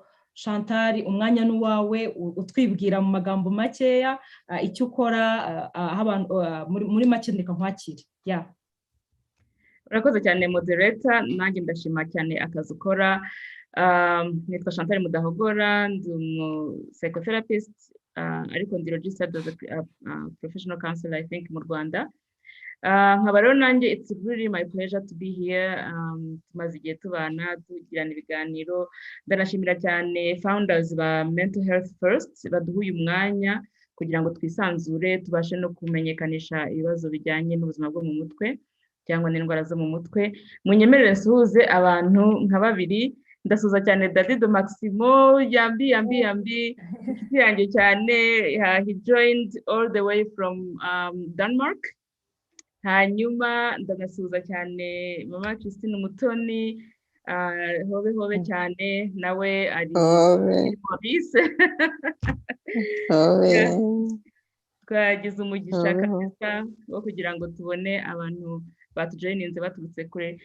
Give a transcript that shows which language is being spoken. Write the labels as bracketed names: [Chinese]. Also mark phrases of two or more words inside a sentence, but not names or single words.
[Kinyarwanda] Chantal, umwanya n'uwawe, utwibwira mu magambo makeya icyo ukora, muri make ndeka nkwakire. Urakoze cyane moderator, nanjye ndashima cyane akazi ukora. Nitwa Chantal Mudahogora, ndi psychotherapist, ariko ndi [English] registered as a professional counselor, I think, [Kinyarwanda] mu Rwanda. Nkaba rero nanjye, [English] it's really my pleasure to be here. [Kinyarwanda] Tumaze igihe tubana tugirana ibiganiro. Ndanashimira cyane founders ba Mental Health First baduha uyu mwanya kugira ngo twisanzure tubashe no kumenyekanisha ibibazo bijyanye n'ubuzima bwo mu mutwe cyangwa n'indwara zo mu mutwe. Munyemerere nsuhuze abantu nka babiri. Ndasuza cyane David Maximo, yambi inshuti yanjye cyane. [English] He joined all the way from Denmark. [Kinyarwanda] Hanyuma ndanasuza cyane mama Christine Umutoni, hobe cyane, nawe ari Maurice. Twagize umugisha kabisa wo kugira ngo tubone abantu batujoyininze baturutse kure.